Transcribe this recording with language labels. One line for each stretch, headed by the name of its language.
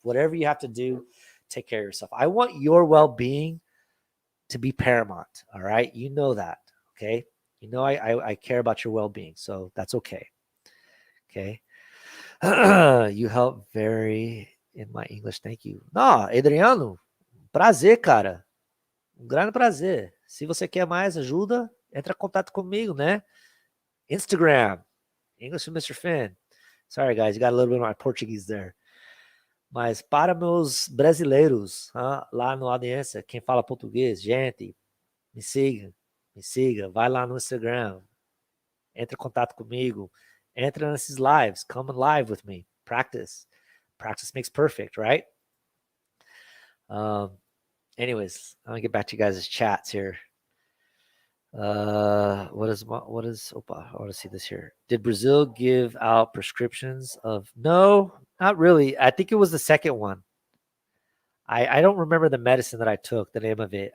English: Whatever you have to do, take care of yourself. I want your well-being to be paramount. All right. You know that. Okay. You know, I care about your well-being. So that's okay. Okay. You help very in my English. Thank you. No,
Portuguese: Adriano, prazer, cara. Grande prazer. Se você quer mais ajuda, entra em contato comigo, né?
English: Instagram, English with Mr. Finn. Sorry, guys, you got a little bit of my Portuguese there.
Portuguese: Mas para meus brasileiros, lá no audiência, quem fala português, gente, me siga, vai lá no Instagram, entre em contato comigo, entra nesses lives,
English: come live with me, practice makes perfect, right? Anyways, I'm gonna get back to you guys' chats here. What is Opa, I want to see this here. Did Brazil give out prescriptions of no, not really. I think it was the second one. I don't remember the medicine that I took, the name of it.